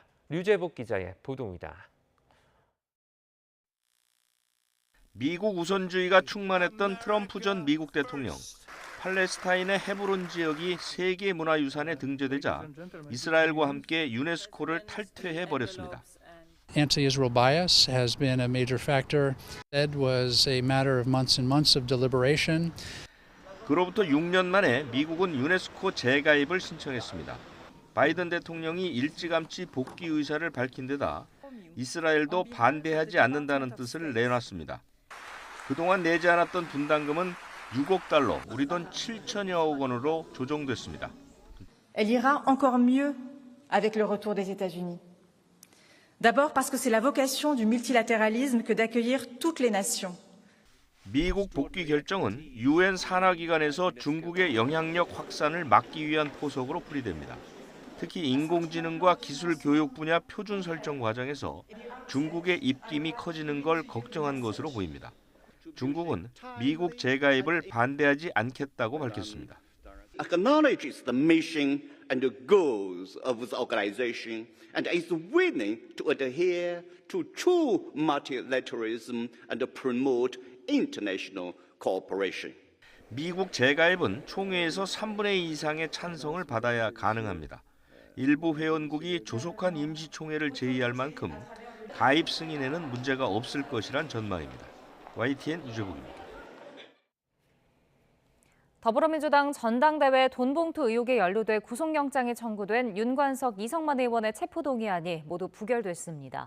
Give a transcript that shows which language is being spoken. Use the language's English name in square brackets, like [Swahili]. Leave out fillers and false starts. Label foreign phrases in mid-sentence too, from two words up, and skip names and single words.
[Korean] 류재복 기자의 보도입니다. 미국 우선주의가 충만했던 트럼프 전 미국 대통령. 팔레스타인의 헤브론 지역이 세계 문화유산에 등재되자 이스라엘과 함께 유네스코를 탈퇴해버렸습니다. [English] Anti-Israel bias has been a major factor. It was a matter of months and months of deliberation. [Korean] 그로부터 6년 만에 미국은 유네스코 재가입을 신청했습니다. 바이든 대통령이 일찌감치 복귀 의사를 밝힌 데다 이스라엘도 반대하지 않는다는 뜻을 내놨습니다. 그동안 내지 않았던 분담금은 6억 달러, 우리 돈 7천여억 원으로 조정됐습니다. [French] Elle ira encore mieux avec le retour des États-Unis. D'abord parce que c'est la vocation du multilatéralisme que d'accueillir toutes les nations. [Korean] 미국 복귀 결정은 UN 산하기관에서 중국의 영향력 확산을 막기 위한 포석으로 풀이됩니다. 특히 인공지능과 기술 교육 분야 표준 설정 과정에서 중국의 입김이 커지는 걸 걱정한 것으로 보입니다. 중국은 미국 재가입을 반대하지 않겠다고 밝혔습니다. [English] Acknowledges the mission and the goals of the organization and is willing to adhere to true multilateralism and promote international cooperation. [Korean] 미국 재가입은 총회에서 3분의 2 이상의 찬성을 받아야 가능합니다. 일부 회원국이 조속한 임시총회를 제의할 만큼 가입 승인에는 문제가 없을 것이란 전망입니다. YTN 유재국입니다. 더불어민주당 전당대회 돈봉투 의혹에 연루돼 구속영장이 청구된 윤관석, 이성만 의원의 체포동의안이 모두 부결됐습니다.